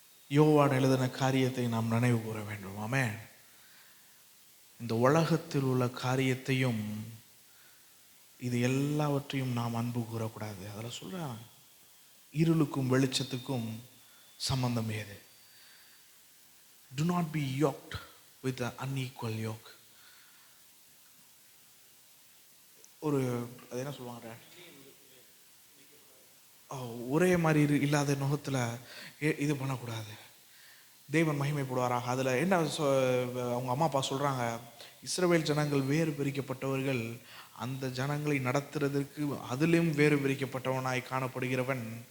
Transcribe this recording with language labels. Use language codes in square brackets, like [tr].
[ta] யோவான் எழுதின காரியத்தை நாம் நினைவு கூற வேண்டும். ஆமென். இந்த உலகத்தில் உள்ள காரியத்தையும் இது எல்லாவற்றையும் நாம் அன்பு கூறக்கூடாது. அதில் சொல்கிறான், இருளுக்கும் வெளிச்சத்துக்கும் சம்பந்தம் ஏது? [en] Do not be yoked with the unequal yoke. [ta] ஒரு அது என்ன சொல்லுவாங்க, ஒரே மாதிரி இல்லாத நுகத்தில் இது பண்ணக்கூடாது. தேவன் மகிமைப்படுவாராக. அதில் என்ன அவங்க அம்மா அப்பா சொல்கிறாங்க, இஸ்ரவேல் ஜனங்கள் வேறு பிரிக்கப்பட்டவர்கள், அந்த ஜனங்களை நடத்துறதற்கு அதிலும் வேறு பிரிக்கப்பட்டவனாய் காணப்படுகிறவன்.